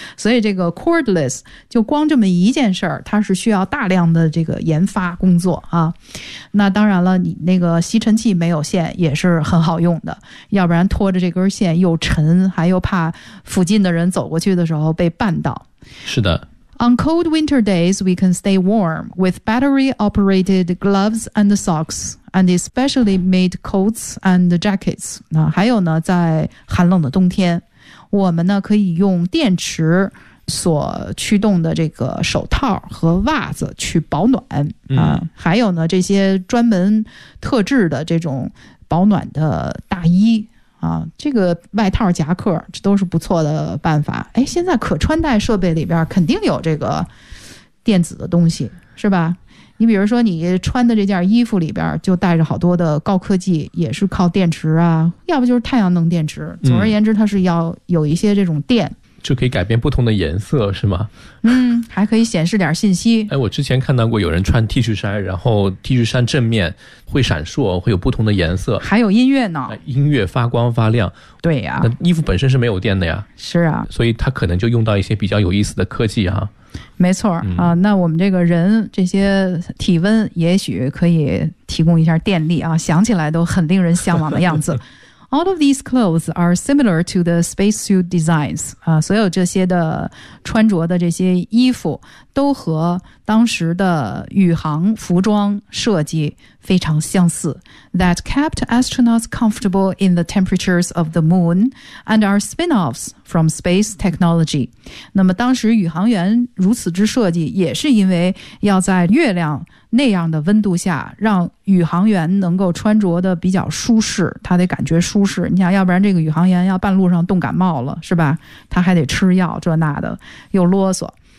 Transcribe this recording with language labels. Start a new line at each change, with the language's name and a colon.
Chinese: 所以这个 cordless 就光这么一件事儿，它是需要大量的这个研发工作啊。那当然了，你那个吸尘器没有线也是很好用的，要不然拖着这根线又沉，还又怕附近的人走过去的时候被绊倒。是的。
English: On cold winter days, we can stay warm with battery-operated gloves and socks, and especially made coats and jackets.
Chinese: 那还有呢，在寒冷的冬天，我们呢可以用电池所驱动的这个手套和袜子去保暖、嗯、啊。还有呢，这些专门特制的这种保暖的大衣。啊，这个外套夹克这都是不错的办法。哎，现在可穿戴设备里边肯定有这个电子的东西，是吧？你比如说你穿的这件衣服里边就带着好多的高科技，也是靠电池啊，要不就是太阳能电池。总而言之，它是要有一些这种电、嗯就可以改变不同的颜色，是吗？嗯，还可以显示点信息。哎，我之前看到过有人穿 T 恤衫，然后 T 恤衫正面会闪烁，会有不同的颜色。还有音乐呢，音乐发光发亮。对呀、啊，那衣服本身是没有电的呀。是啊，所以它可能就用到一些比较有意思的科技哈、啊。没错、嗯、啊，那我们这个人这些体温也许可以提供一下电力啊，想起来都很令人向往的样子。
English: All of these clothes are similar to the spacesuit designs.
Chinese: 啊，所有这些的穿着的这些衣服都和当时的宇航服装设计非常相似。
English: That kept astronauts comfortable in the temperatures of the moon and are spin-offs from space technology.
Chinese: 那么当时宇航员如此之设计，也是因为要在月亮那样的温度下，让宇航员能够穿着的比较舒适，他得感觉舒适。你想，要不然这个宇航员要半路上冻感冒了，是吧？他还得吃药，这那的，又啰嗦。